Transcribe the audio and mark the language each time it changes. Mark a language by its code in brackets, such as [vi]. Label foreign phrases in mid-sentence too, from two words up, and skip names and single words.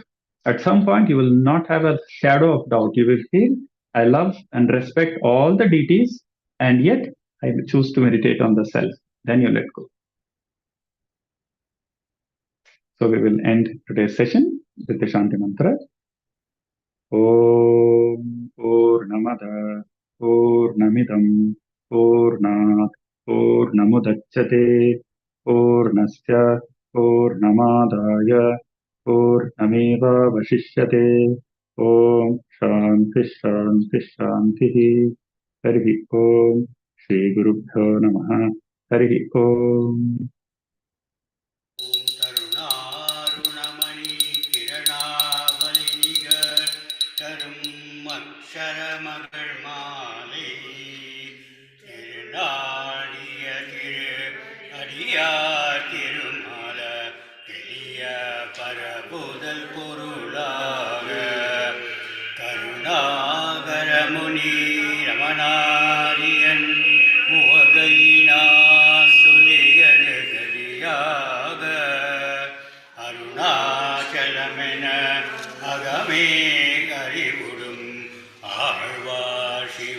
[en] At some point, you will not have a shadow of doubt. You will feel, I love and respect all the deities, and yet I choose to meditate on the self. Then you let go. So we will end today's session with the Shanti Mantra. [sa] ओम् पूर्णमदः पूर्णमिदं पूर्णात् पूर्णमुदच्यते पूर्णस्य पूर्णमादाय पूर्णमेव अवशिष्यते ओम् शान्तिः शान्तिः शान्तिः हरिः ओम् श्री गुरुभ्यो नमः हरिः ओम्. [ta] கருணாருணமணி கிரணாவலி நிகர் தரும் அக்ஷரமகள் மாலை திருநாடிய திரு அடியார் திருமால எளிய பரபுதல் பொருளாக கருணாகரமுனி ரமணாரியன் உவகையினார் சுழியழுகதியாக அருணாச்சலமென அகமே அறிவுடும் ஆழ்வார்